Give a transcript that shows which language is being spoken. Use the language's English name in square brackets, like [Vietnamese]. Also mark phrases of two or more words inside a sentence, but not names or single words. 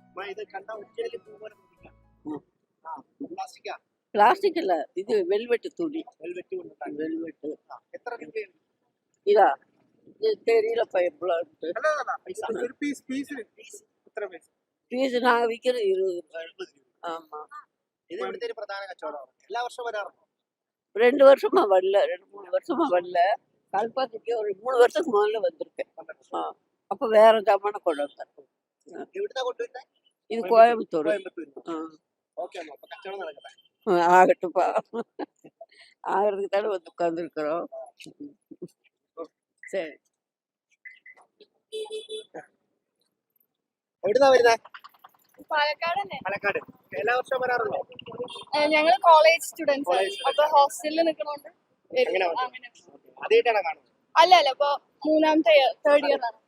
[Tamil] பிளாஸ்டிக் இல்ல, இது வெல்வெட்டு துணி. வெல்வெட்டு இதா இது தெரியல எவ்வளோ ஒரு பீஸ் பீஸ் நாங்க விற்கிறது 20. ஆமா, [Malayalam] ഇത് ഇവിടുത്തെ ഒരു പ്രധാന കച്ചവടമാണ്. എല്ലാ വർഷവും വരാറുണ്ട്. [Tamil] 2 வருஷமா வரல, 2-3 வருஷமா வரல. கல்பாத்திக்கு ஒரு 3 வருஷத்துக்கு முதல்ல வந்திருக்கேன். அப்ப வேற ஜாமான கொண்டு வந்தேன். [Malayalam] എവിടുന്നാ കൊണ്ടുവരുന്നത്? [Tamil] இது கோயம்புத்தூர். [Malayalam] ഓക്കെ അമ്മ, അപ്പൊ കച്ചവടം നടക്കട്ടെ. [Tamil] ஆகட்டும்ப்பா, ஆகிறதுக்கு தானே வந்து உட்காந்துருக்குறோம். சரி, [Malayalam] എവിടുന്നാ വരുന്നത്? പാലക്കാട് തന്നെ. പാലക്കാട്. എല്ലാ വർഷവും വരാറുണ്ടോ? ഞങ്ങൾ [English] college students [Malayalam] അപ്പൊ ഹോസ്റ്റലിൽ നിൽക്കണോണ്ട് അങ്ങനെ വന്നു. ആദ്യമായിട്ടാണോ കാണുന്നത്? അല്ല ഇപ്പൊ 3ാമത്തെ 3rd ഇയർ ആണ്.